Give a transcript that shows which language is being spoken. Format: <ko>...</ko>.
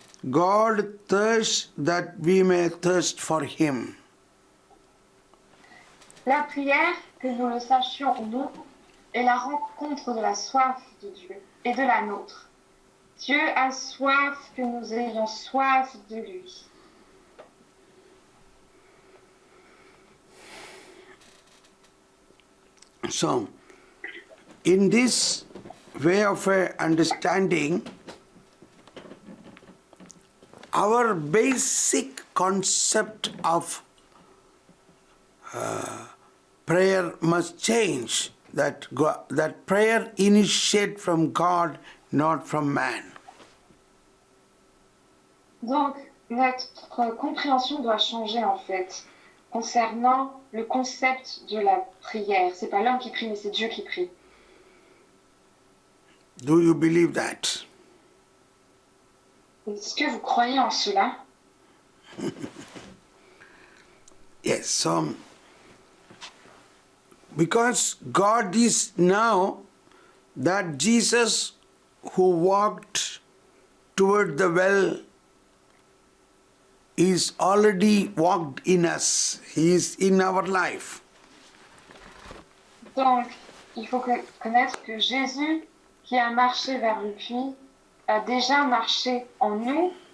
<en>God thirsts that we may thirst for Him.</en> <fr>La prière, que nous le sachions ou non, est la rencontre de la soif de Dieu et de la nôtre. Dieu a soif que nous ayons soif de lui.</fr> <en>So, in this way of understanding, our basic concept of prayer must change, that prayer initiates from God, not from man.</en> <fr>Donc, notre compréhension doit changer en fait, concernant le concept de la prière. C'est pas l'homme qui prie, mais c'est Dieu qui prie.</fr> <en>Do you believe that?</en> <fr>Est-ce que vous croyez en cela?</fr> <en>Yes, so because God is now that Jesus who walked toward the well is already walked in us. He is in our life.</en> <fr>Donc, il faut connaître que Jésus, qui a marché vers le puits, a déjà marché en nous</fr>